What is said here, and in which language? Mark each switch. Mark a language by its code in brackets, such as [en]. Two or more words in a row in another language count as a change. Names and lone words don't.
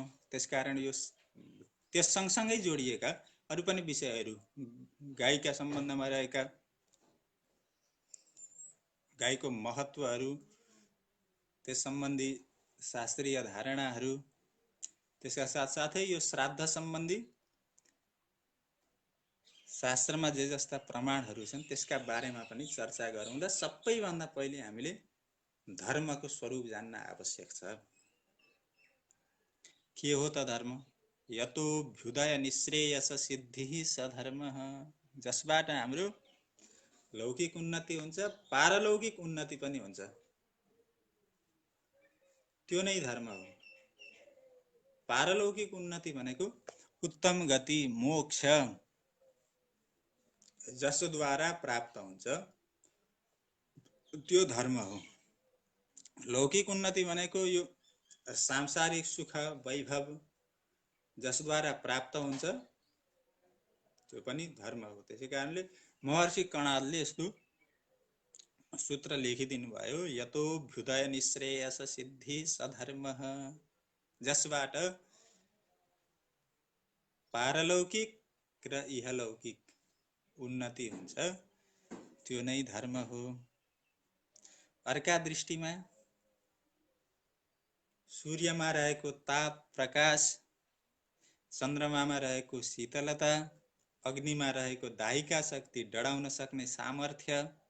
[ne] त्यसकारण यो त्यस सँगसँगै जोडिएका अरू पनि विषयहरू, गाईका सम्बन्धमा रहेका गाईको महत्त्वहरू, त्यस सम्बन्धी शास्त्रीय धारणाहरू, त्यसका साथसाथै यो श्राद्ध सम्बन्धी शास्त्रमा जे जस्ता प्रमाणहरू छन् त्यसका बारेमा पनि चर्चा गरौँ। र सबैभन्दा पहिले हामीले धर्मको स्वरूप जान्न आवश्यक छ। के हो त धर्म? [sa] यतो भ्युदय निश्रेयस सिद्धिः स धर्मः, [ne] जसबाट हाम्रो लौकिक उन्नति हुन्छ, पारलौकिक उन्नति पनि हुन्छ, त्यो नै धर्म हो। पारलौकिक उन्नति भनेको उत्तम गति, मोक्ष जसद्वारा प्राप्त हुन्छ, त्यो धर्म हो। लौकिक उन्नति भनेको यो सांसारिक सुख वैभव जसद्वारा प्राप्त हुन्छ, त्यो पनि धर्म हो। त्यसै कारणले महर्षि कणादले यस्तो सूत्र लेखिदिनु भयो, [sa] यतो भ्युदय निश्रेयस सिद्धि सधर्मः, [ne] जसबाट पारलौकिक र इहलौकिक उन्नति हुन्छ, त्यो नै धर्म हो। अर्का दृष्टिमा सूर्यमा रहेको ताप प्रकाश, चन्द्रमामा रहेको शीतलता, अग्निमा रहेको दाहिका शक्ति, डढाउन सक्ने सामर्थ्य,